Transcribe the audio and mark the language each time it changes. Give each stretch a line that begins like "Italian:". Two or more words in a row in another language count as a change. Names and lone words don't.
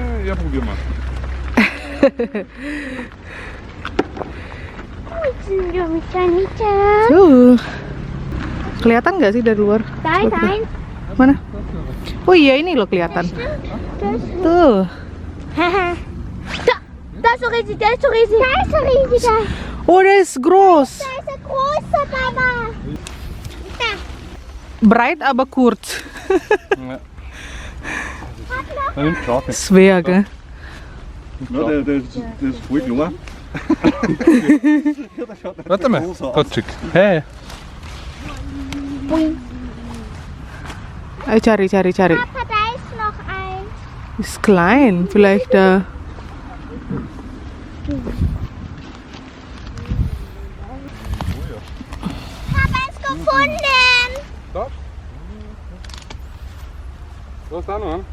German: Ja, probier mal.
Indonesian: Tuh. Kelihatan nggak sih dari luar?
German: Nein.
Indonesian: Mana? Oh iya, ini loh kelihatan. Tuh.
German: Da ist so riesig, der ist so riesig. Da ist so riesig. Oh, das ist groß. Da ist ein großer Papa. Da. Breit aber kurz. Ja. Den nimmt Schafe. Schwer, gell? Ja, der ist voll klein. Warte mal, Totschik. Hey.
Indonesian: Ayo cari.
German: Papa, da ist noch eins. Ist klein, vielleicht da. Papa ist gefunden. Da? Da ist auch noch ein.